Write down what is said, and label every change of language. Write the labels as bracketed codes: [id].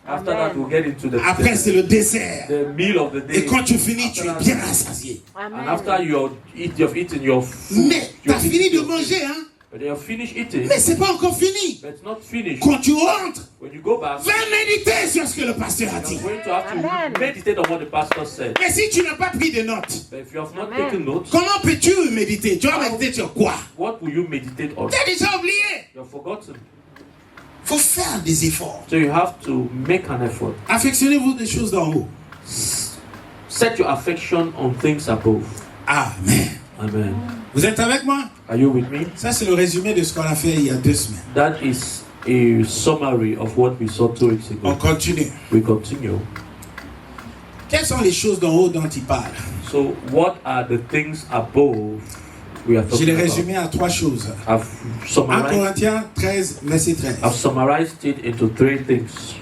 [en] After that, we'll get into the [fr] après c'est le dessert. [en] The meal of the day. [fr] Et quand tu finis, tu es bien rassasié. [en] And after you've eaten your food. [fr] Mais tu as fini de manger, hein? [en] But they have finished eating. [fr] Mais c'est pas encore fini. [en] But it's not finished. [fr] Quand tu rentres, [en] when you go back, [fr] va méditer sur ce que le pasteur a dit. [en] You're going to have to meditate on what the pastor said. [fr] Mais si tu n'as pas pris de notes, [en] but if you have not taken notes, [fr] comment peux-tu méditer? Tu vas méditer sur quoi? [en] What will you meditate on? [fr] Tu as déjà oublié. [en] You have forgotten. [fr] Faut faire des efforts. [en] So you have to make an effort. [fr] Affectionnez-vous des choses d'en haut. [en] Set your affection on things above. Amen. Amen. [fr] Vous êtes avec moi? [en] Are you with me? [fr] Ça c'est le résumé de ce qu'on a fait il y a 2 semaines. [en] That is a summary of what we saw 2 weeks ago. [fr] On continue. [en] We continue. [fr] Quelles sont les choses d'en haut dont il parle? [en] So what are the things above [fr] Je l'ai résumé à 3 choses. 1 Corinthiens 13, verset 13. [en] I've summarized it into 3 things.